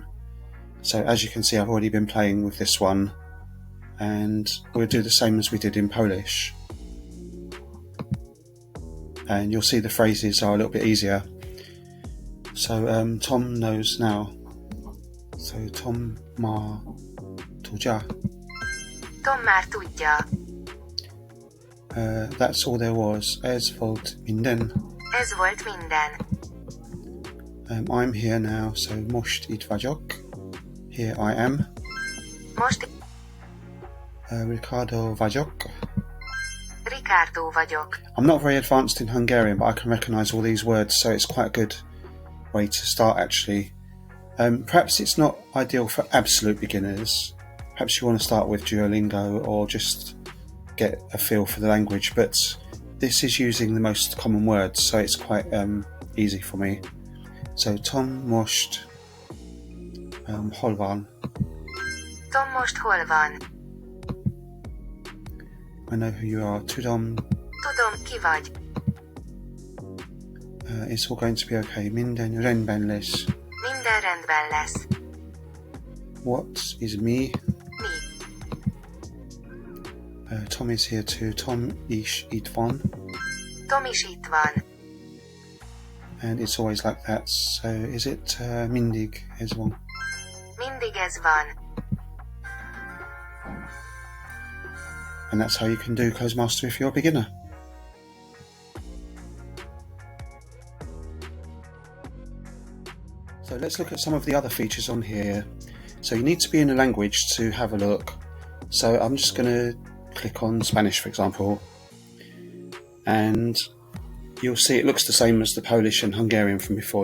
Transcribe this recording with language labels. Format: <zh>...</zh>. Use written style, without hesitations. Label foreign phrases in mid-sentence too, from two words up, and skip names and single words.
<en>So as you can see, I've already been playing with this one, and we'll do the same as we did in Polish. And you'll see the phrases are a little bit easier. So Tom knows now.</en> <hu>So Tom már tudja. Tom már tudja.</hu> <en>That's all there was.</en> <hu>Ez volt minden. Ez volt minden.</hu> <en>I'm here now, so</en> <hu>most itt vagyok.</hu> <en>Here I am.</en> <hu>Most Ricardo vagyok. Ricardo vagyok.</hu> <en>I'm not very advanced in Hungarian, but I can recognise all these words, so it's quite a good way to start actually. Perhaps it's not ideal for absolute beginners. Perhaps you want to start with Duolingo or just get a feel for the language, but this is using the most common words, so it's quite easy for me.</en> <hu>So Tom most hol van? Tom most hol van?</hu> <en>I know who you are.</en> <hu>Tudom. Tudom, ki vagy.</hu> <en>It's all going to be okay.</en> <hu>Minden rendben lesz. Minden rendben lesz.</hu> <en>What is me?</en> <hu>Mi?</hu> <en>Tom is here too.</en> <hu>Tom is itt van. Tom is itt van.</hu> <en>And it's always like that. So is it</en> <hu>mindig ez van? Mindig ez van.</hu> <en>And that's how you can do Clozemaster if you're a beginner. So let's look at some of the other features on here. So you need to be in a language to have a look. So I'm just going to click on Spanish, for example, and you'll see it looks the same as the Polish and Hungarian from before.</en>